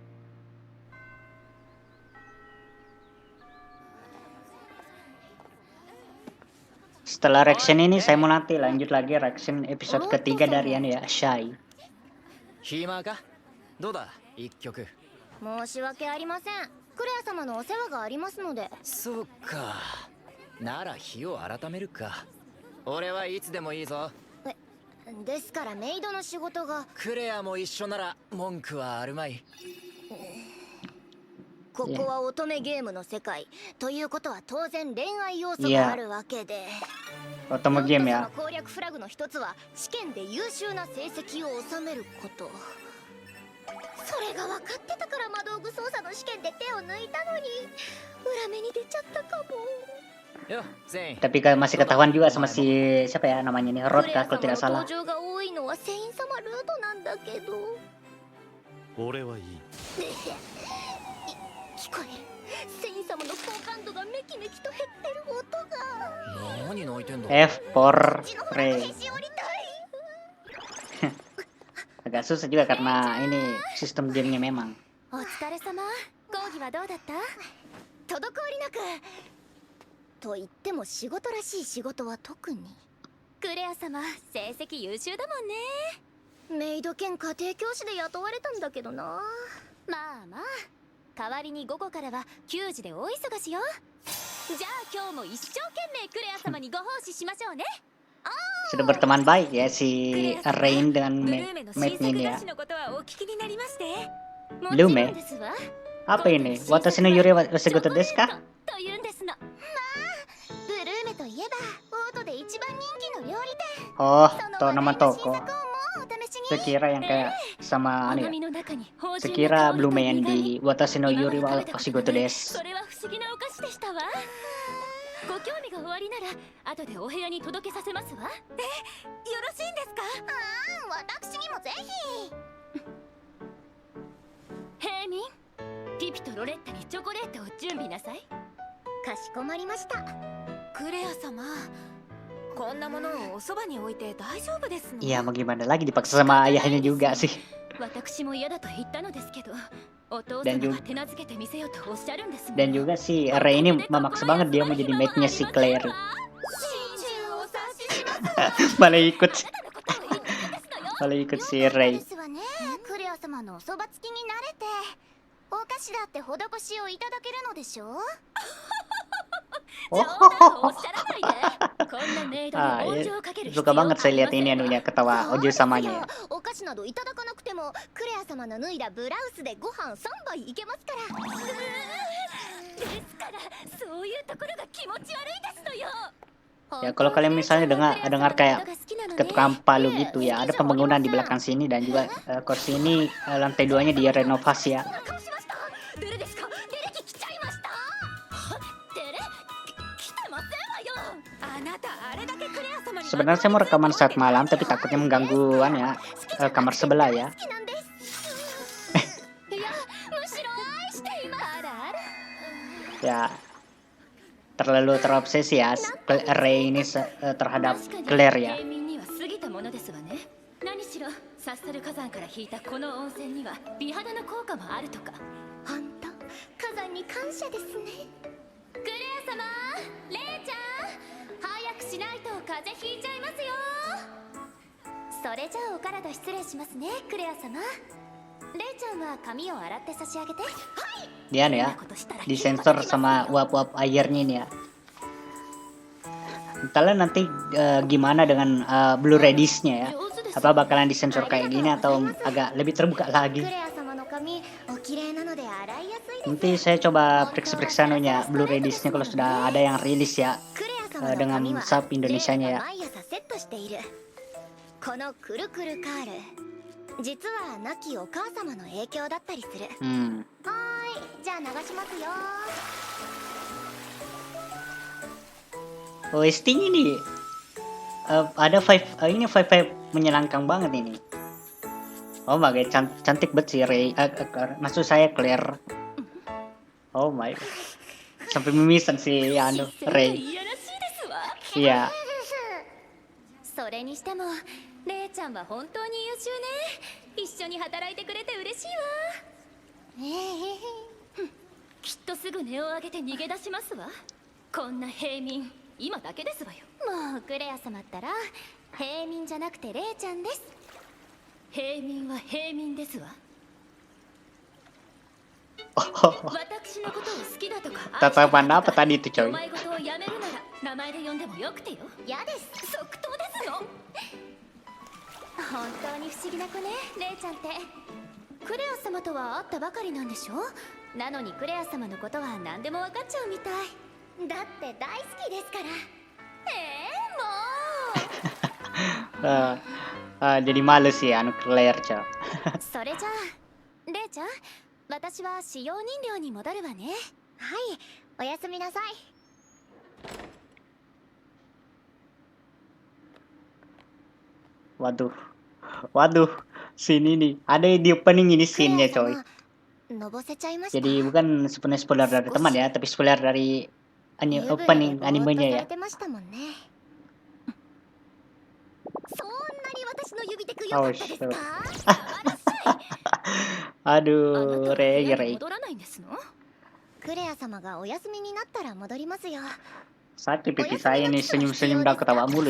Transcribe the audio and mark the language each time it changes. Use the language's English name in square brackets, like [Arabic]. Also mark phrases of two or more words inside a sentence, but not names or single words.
[Indonesian] Setelah reaction ini saya mau nanti lanjut lagi reaction episode ketiga dari anu ya Shy. [Japanese] 暇か？どうだ？一曲。申し訳ありません。クレア様のお世話がありますので。そうか。なら日を改めるか。俺はいつでもいいぞ。ですからメイドの仕事が。クレアも一緒なら文句はあるまい。ここは乙女ゲームの世界ということは当然恋愛要素があるわけで。乙女ゲームや。攻略フラグの一つは試験で優秀な成績を収めること。それが分かってたから魔道具操作の試験で手を抜いたのに裏目に出ちゃったかも。 [Indonesian] Tapi masih ketahuan juga sama si siapa ya namanya nih Rod kalau tidak salah. [Japanese] 俺はいい。聞こえる。セイン様の好感度がめきめきと減ってる音が。何泣いてんだ。 [English] F for Rey. [Indonesian] Agak susah juga karena ini sistem gamenya memang. [Japanese] お疲れ様。講義はどうだった？滞りなく。と言っても仕事らしい仕事は特に。クレア様、成績優秀だもんね。メイド兼家庭教師で雇われたんだけどな。まあまあ。代わりに午後からは給仕で大忙しよ。じゃあ今日も一生懸命クレア様にご奉仕しましょうね。 [Indonesian] Sudah berteman baik ya si Rain dengan maidnya ini ya. Blume? Apa ini? Watashi no Yuri wa Shigoto desu ka? Oh, nama toko. Sekira yang kayak sama anu ya. Sekira Blume yang di Watashi no Yuri wa Shigoto desu. [Japanese] ご興味がおありなら後でお部屋に届けさせますわ。よろしいんですか？私にもぜひ。平民、ピピとロレッタにチョコレートを準備なさい。かしこまりました。クレア様、こんなものをおそばに置いて大丈夫ですの [Indonesian] Iya mau gimana lagi dipaksa sama ayahnya juga sih. [Japanese] 私も嫌だと言ったのですけど、お父 [Indonesian] Dan [Japanese] 様 [Indonesian] juga [Japanese] が手なずけてみせようとおっしゃるんですもん。 [Indonesian] dan juga si Ray ini memaksa banget dia mau jadi mate-nya si Claire. [Japanese] 心中お察しします。 [Indonesian] Malah ikut [Japanese] あなたのことを言ってるんですのよ。 [Indonesian] malah ikut si Ray. [Japanese] ですわね。クレア様のおそばつきになれて、お菓子だって施しをいただけるのでしょう。冗談をおっしゃらないで。こんなメイドに [Indonesian] Ah, [Japanese] 温 [Indonesian] ya. [Japanese] 情をかける必要 [Indonesian] Suka [Japanese] は [Indonesian] banget [Japanese] あ [Indonesian] saya [Japanese] りま [Indonesian] lihat [Japanese] せん [Indonesian] ini [Japanese] わ。 [Indonesian] anunya ketawa Ojo samanya. [Japanese] お菓子などいただかなくても、クレア様の脱いだブラウスでご飯3杯いけますから。ですからそういうところが気持ち悪いですのよ。 [Indonesian] Ya kalau kalian misalnya dengar kayak ketukang palu gitu ya, ada pembangunan di belakang sini dan juga kursi ini lantai 2-nya direnovasi ya. [Japanese] デレですか？デレキ来ちゃいました。デレ来てませんわよ。あなたあれだけクレア様に [Indonesian] Sebenarnya saya mau rekaman saat malam tapi takutnya mengganggu kamar sebelah ya. [Japanese] 好きなんです。いや、むしろ愛しています。あらあら。 [Indonesian] Ya terlalu terobsesi ya Ray ini terhadap Claire ya. [Japanese] 平民には過ぎたものですわね。何しろサッサル火山から引いたこの温泉には美肌の効果もあるとか。ほんと、火山に感謝ですね。クレア様、レイちゃん、早くしないと風邪ひいちゃいますよ。それじゃあお体失礼しますね、クレア様。レイちゃんは髪を洗って差し上げて。はい。 [Indonesian] Dia nih ya disensor sama uap-uap airnya nih ya. Entahlah nanti gimana dengan Blu-ray disc-nya ya. Apa bakalan disensor kayak gini atau agak lebih terbuka lagi. [Japanese] クレア様の髪、お綺麗なので洗いやすいです。 [Indonesian] Nanti saya coba periksa-periksa anunya Blu-ray disc-nya kalau sudah ada yang rilis ya. [Japanese] クレア様の [Indonesian] dengan [Japanese] 髪は [Indonesian] sub Indonesianya ya. [Japanese] 毎朝セットしている。このくるくるカール、実は亡きお母様の影響だったりする。はーい、じゃあ流しますよ。 [Indonesian] OST-nya nih ada ini vibe menyenangkan banget ini. [English] Oh my god, [Indonesian] cantik banget sih Ray. Maksud saya Claire. [English] Oh my god. [Indonesian] Sampai mimisan si Ray. [Japanese] いやらしいですわ。 [Indonesian] Iya. [Japanese] それにしてもレイちゃんは本当に優秀ね。一緒に働いてくれて嬉しいわ。きっとすぐ音を上げて逃げ出しますわ。こんな平民今だけですわよ。もうクレア様ったら平民じゃなくてレイちゃんです。平民は平民ですわ。私のことを好きだとか [Indonesian] Tatapan apa tadi itu [Japanese] お [Indonesian] coy? [Japanese] 前事をやめるなら名前で呼んでもよくてよ。嫌です。即答ですよ。本当に不思議な子ね、レイちゃんって。クレア様とは会ったばかりなんでしょ。なのにクレア様のことは何でも分かっちゃうみたい。だって大好きですから。 [Indonesian] Jadi males ya Claire coy. [Japanese] それじゃあレイちゃん、私は使用人寮に戻るわね。はい、おやすみなさい。 [Indonesian] Waduh, scene ini ada di opening ini scene-nya coy. [Japanese] のぼせちゃいました。 [Indonesian] Jadi bukan sepenuhnya spoiler dari teman ya, tapi spoiler dari opening animenya ya. [Japanese] そんなに私の指テク良か [English] Oh [Japanese] ったです [English] shit. [Japanese] か？ [Indonesian] Aduh, Ray. 戻らないんですの？クレア様がお休みになったら戻りますよ。 Sakit pipi saya nih senyum-senyum dah ketawa mulu